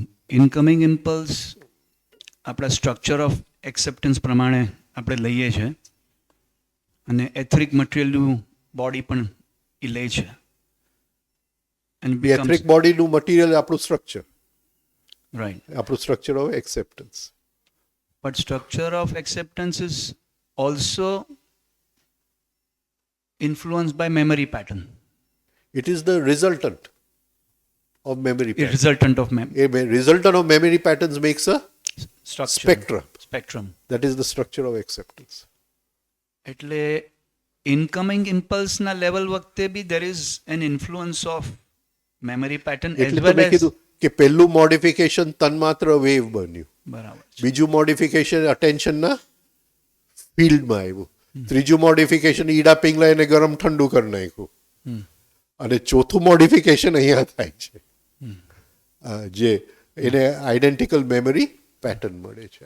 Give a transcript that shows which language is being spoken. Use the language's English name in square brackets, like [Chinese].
[Gujarati] Incoming impulse આપણા structure of acceptance પ્રમાણે આપણે લઈએ છીએ, અને એથરિક મટીરિયલનું બોડી પણ એ લે છે. એથરિક બોડીનું મટીરિયલ આપણું સ્ટ્રક્ચર, [English] Right. [Gujarati] આપણું structure of acceptance. [English] But structure of acceptance is also influenced by memory pattern. It is the resultant of memory A pattern. resultant of Resultant of memory patterns makes a structure. spectrum. Spectrum. That is the structure of acceptance. [Gujarati] એટલે incoming ઇમ્પલ્સના level વખતે બી [English] there is an influence of memory pattern as [Gujarati] એટલે તો [English] well [Gujarati] મેં [English] as [Gujarati] કીધું કે પહેલું modification તન્માત્ર wave બન્યું, બરાબર છે. બીજું મોડિફિકેશન અટેન્શનના ફિલ્ડમાં આવ્યું, ત્રીજું મોડિફિકેશન ઈડા પિંગલા એને ગરમ ઠંડુ કરી નાખ્યું, અને ચોથું મોડિફિકેશન અહીંયા થાય છે, જે એને આઈડેન્ટિકલ મેમરી પેટર્ન મળે છે.